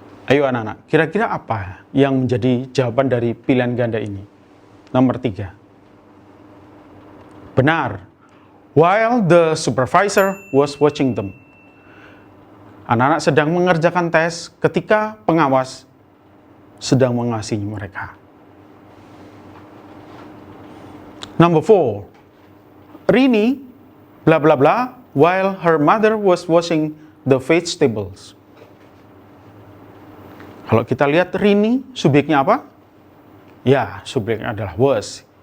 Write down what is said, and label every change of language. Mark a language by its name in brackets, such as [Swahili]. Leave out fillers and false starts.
[Indonesian] Ayo anak-anak, kira-kira apa yang menjadi jawaban dari pilihan ganda ini? Nomor 3. Benar. [English] While the supervisor was watching them. [Indonesian] Anak-anak sedang mengerjakan tes ketika pengawas sedang mengawasi mereka. [English] Number 4. Rini blah blah blah while her mother was washing the vegetables. [Indonesian] Kalau kita lihat Rini, subjeknya apa? Ya, subjeknya adalah was.